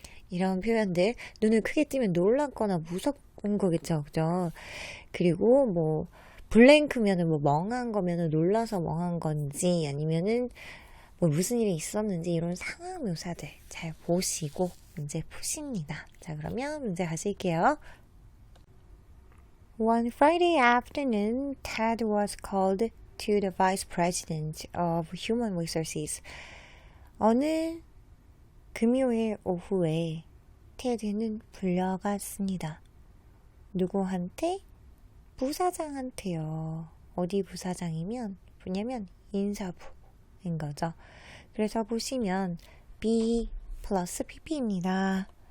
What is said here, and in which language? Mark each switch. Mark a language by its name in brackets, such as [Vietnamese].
[Korean] 이런 표현들 눈을 크게 뜨면 놀랍거나 무섭은 거겠죠. 그죠? 그리고 뭐 블랭크면은 뭐 멍한 거면은 놀라서 멍한 건지 아니면은 뭐 무슨 일이 있었는지 이런 상황 묘사들 잘 보시고 문제 푸십니다. 자, 그러면 문제 가실게요. [English] One Friday afternoon, Ted was called to the Vice President of Human Resources. [Korean] 어느 금요일 오후에 테드는 불려갔습니다. 누구한테? 부사장한테요. 어디 부사장이면 뭐냐면 인사부인 거죠. 그래서 보시면 be 플러스 pp입니다.